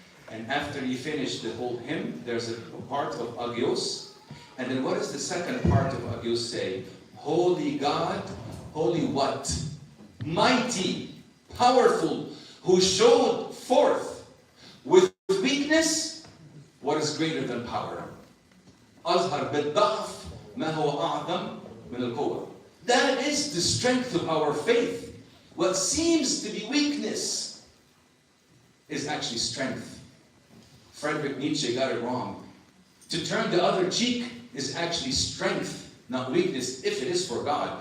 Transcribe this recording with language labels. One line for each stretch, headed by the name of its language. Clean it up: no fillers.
English: And after you finish the whole hymn, there's a part of Agios. And then what does the second part of Agios say? Holy God, holy what? Mighty, powerful, who showed forth with weakness what is greater than power.
Arabic: أظهر بالضعف ما هو أعظم من القوة.
English: That is the strength of our faith. What seems to be weakness is actually strength. Friedrich Nietzsche got it wrong. To turn the other cheek is actually strength, not weakness, if it is for God.